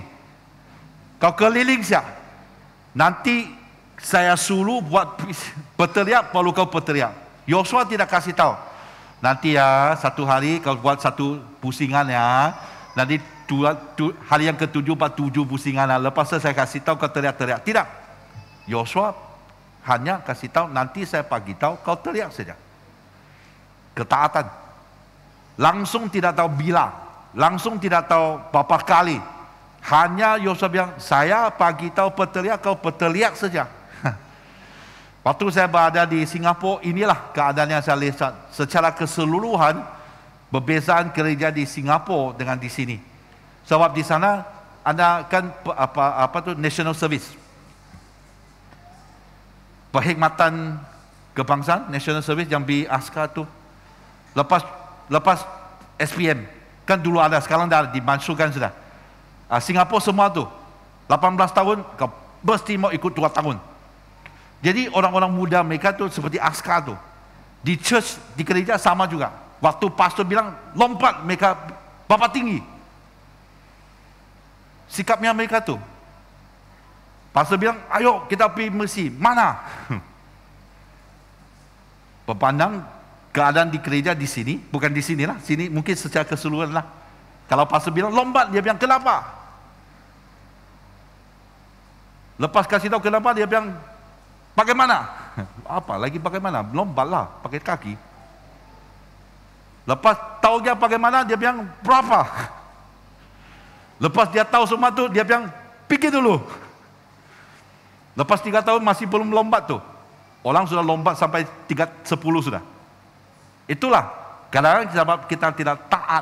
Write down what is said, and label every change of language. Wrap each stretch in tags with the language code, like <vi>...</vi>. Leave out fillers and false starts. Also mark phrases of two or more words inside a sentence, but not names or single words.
<ms>Kau keliling siap. Nanti saya suruh buat berteriak, perlu kau berteriak. Yosua tidak kasih tahu. Nanti ya, satu hari kau buat satu pusingan ya. Nanti hari yang ke-7 buat 7 pusingan. Lepas itu saya kasih tahu kau teriak-teriak. Tidak. Yosua hanya kasih tahu, nanti saya bagi tahu, kau teriak saja. Ketaatan. Langsung tidak tahu bila, langsung tidak tahu berapa kali. Hanya Yosua bilang, saya bagi tahu berteriak, kau berteriak saja. Waktu saya berada di Singapura, inilah keadaan yang saya lihat secara keseluruhan, perbezaan gereja di Singapura dengan di sini. Sebab di sana ada kan apa tu</ms> <en>national service.</en> <ms>Perkhidmatan kebangsaan,</ms> <en>national service</en> <ms>yang di askar tu. Lepas SPM, kan dulu ada, sekarang dah dimasukkan sudah. Singapura semua tu 18 tahun kau mesti mau ikut 2 tahun. Jadi orang-orang muda mereka tu seperti askar tu. Di church, di gereja sama juga. Waktu pastor bilang lompat, mereka berapa tinggi. Sikapnya mereka tu. Pastor bilang, ayo kita pergi misi. Mana? Berpandang keadaan di gereja di sini, bukan di sini lah, sini mungkin secara keseluruhan lah. Kalau pastor bilang lompat, dia bilang kenapa? Lepas kasih tahu kenapa, dia bilang bagaimana? Apa lagi bagaimana? Lombatlah pakai kaki. Lepas tahu dia bagaimana, dia bilang berapa? Lepas dia tahu semua tu, dia bilang pikir dulu. Lepas 3 tahun masih belum lompat tu. Orang sudah lompat sampai 10 sudah. Itulah kadang-kadang kita tidak taat.</ms>